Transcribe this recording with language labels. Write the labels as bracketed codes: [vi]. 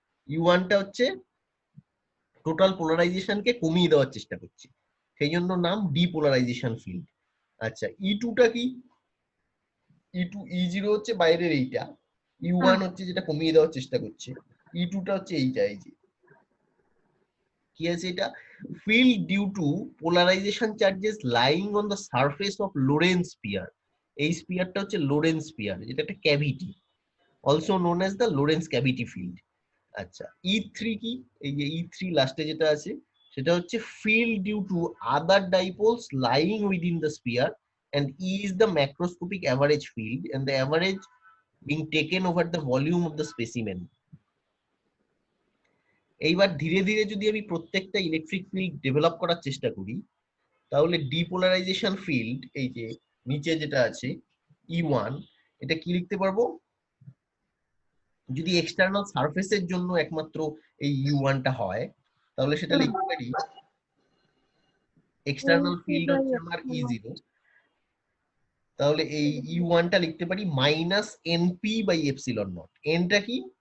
[bn] ইউ1টা হচ্ছে টোটাল পোলারাইজেশনকে কমিয়ে দেওয়ার চেষ্টা করছে, সেই জন্য নাম ডিপোলারাইজেশন ফিল্ড। আচ্ছা E2টা কি? E0 হচ্ছে বাইরের এইটা, ইউ1 হচ্ছে যেটা কমিয়ে দেওয়ার চেষ্টা করছে, E2টা হচ্ছে এইটা। এই যে কি আছে এটা? [en] field due to polarization charges lying on the surface of Lorentz sphere. [bn] এই স্পিয়ারটা হচ্ছে লোরেন্স স্পিয়ার, যেটা একটা cavity, [en] Also known as the Lorentz cavity field. [bn] আচ্ছা E3 কি? এই যে E3 লাস্টে যেটা আছে সেটা হচ্ছে [en] field due to other dipoles lying within the sphere, and E is the macroscopic average field and the average being taken over the volume of the specimen. [bn] এইবার ধীরে ধীরে যদি আমি প্রত্যেকটা ইলেকট্রিক ফিল্ড ডেভেলপ করার চেষ্টা করি তাহলে ডিপোলারাইজেশন ফিল্ড, এই যে নিচে যেটা আছে E1, এটা কি লিখতে পারবো? যদি এক্সটার্নাল সারফেসের জন্য একমাত্র এই U1টা হয় তাহলে সেটা লিখতে পারি এক্সটার্নাল ফিল্ড হচ্ছে আমার E0, তাহলে এই U1টা লিখতে পারি minus NP by epsilon not. এনটা কি?